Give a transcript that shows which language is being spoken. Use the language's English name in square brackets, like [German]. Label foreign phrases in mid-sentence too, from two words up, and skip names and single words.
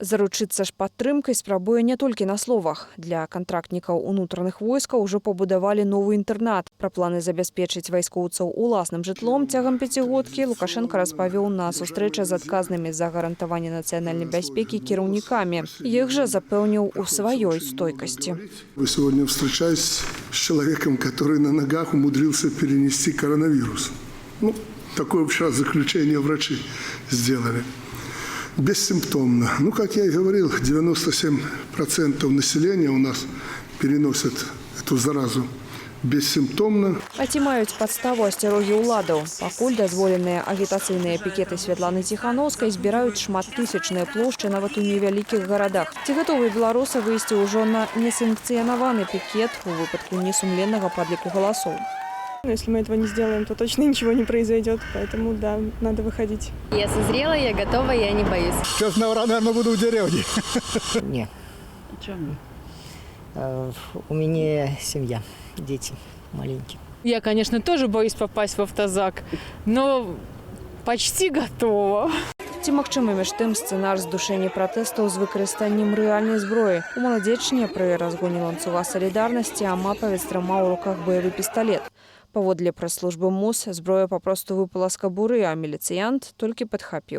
[Belarusian] Заручыцца ж падтрымкай спрабуе не толькі на словах. Для кантрактнікаў унутраных войскаў ужо пабудавалі новы інтэрнат. Пра планы забяспечыць вайскоўцаў уласным жытлом цягам пяцігодкі Лукашенко распавёў на сустрэчы з адказнымі за гарантаванне нацыянальнай бяспекі кіраўнікамі. Іх жа запэўніў у сваёй стойкасці. [Russian] Вы сегодня встречаетесь с человеком, который на ногах умудрился перенести коронавирус. Такое вообще заключение врачи сделали. Бессимптомно. Как я и говорил, 97% населения у нас переносят эту заразу бессимптомно. [Belarusian] А ці маюць падставу асцярогі ўладаў? Пакуль дазволеныя агітацыйныя пікеты Святланы Ціхановскай збіраюць шматтысячныя плошчы нават у невялікіх гарадах. Ці гатовыя беларусы выйсці ўжо на несанкцыянаваны пікет у выпадку несумленнага падліку галасоў? [Russian] Если мы этого не сделаем, то точно ничего не произойдет. Поэтому, да, надо выходить. Я созрела, я готова, я не боюсь. Сейчас, наверное, буду в деревне. Нет. Почему? У меня семья, дети маленькие. Я, конечно, тоже боюсь попасть в автозак, но почти готова. [Belarusian] Ці магчымы між тым сцэнар здушэння пратэстаў з выкарыстаннем рэальнай зброі? У Маладзечне пры разгоне ланцуга салідарнасці амапавец трымаў у руках баявы пісталет. Паводле прэс-службы МОЗ зброя папросту выпала з кабуры, а міліцыянт толькі падхапіў.